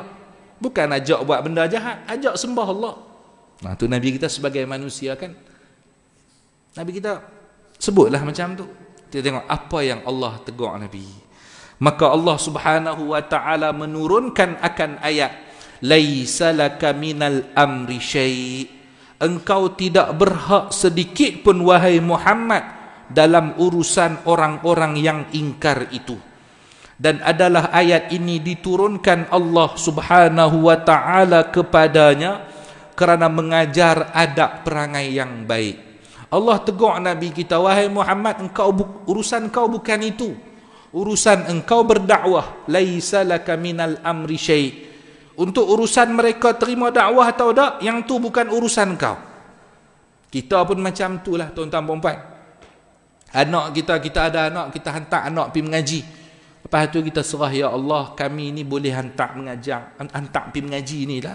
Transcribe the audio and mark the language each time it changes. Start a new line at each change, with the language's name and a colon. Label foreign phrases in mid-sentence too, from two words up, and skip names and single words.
Malay: Bukan ajak buat benda jahat, ajak sembah Allah. Tu Nabi kita sebagai manusia kan, Nabi kita sebutlah macam tu. Kita tengok apa yang Allah tegur Nabi. Maka Allah
Arabic: Subhanahu wa taala
Malay: menurunkan akan ayat,
Arabic: laisa laka minal amri syai'.
Malay: Engkau tidak berhak sedikit pun wahai Muhammad dalam urusan orang-orang yang ingkar itu. Dan adalah ayat ini diturunkan Allah
Arabic: Subhanahu wa taala
Malay: kepadanya kerana mengajar adab perangai yang baik. Allah tegur Nabi kita, wahai Muhammad, urusan kau bukan itu. Urusan engkau berdakwah,
Arabic: laisa laka minal amri syai'.
Malay: Untuk urusan mereka terima dakwah atau tak, yang tu bukan urusan kau. Kita pun macam tu lah tuan-tuan dan puan. Anak kita ada anak, kita hantar anak pergi mengaji. Lepas tu kita serah, ya Allah, kami ni boleh hantar pergi mengaji ni lah.